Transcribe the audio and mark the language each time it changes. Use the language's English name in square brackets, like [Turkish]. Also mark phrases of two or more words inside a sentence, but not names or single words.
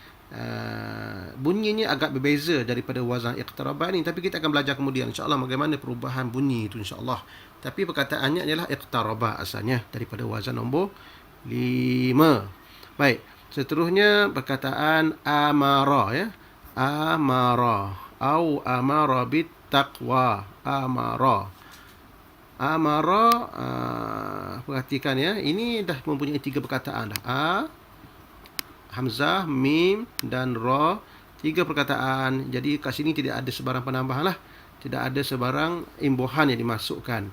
[Malay] Bunyinya agak berbeza daripada wazan iqtaraba ini, tapi kita akan belajar kemudian [Arabic] إن شاء الله [Malay] bagaimana perubahan bunyi itu [Arabic] إن شاء الله. [Malay] Tapi perkataannya adalah iqtaraba asalnya daripada wazan nombor 5. Baik, seterusnya perkataan amara, ya. [Arabic] Amara au أمر بالتقوى. [Malay] Amara. Amara, perhatikan, ya, ini dah mempunyai 3 perkataan dah. Hamzah, mim dan ra. 3 perkataan. Jadi kat sini tidak ada sebarang penambahan lah. Tidak ada sebarang imbuhan yang dimasukkan.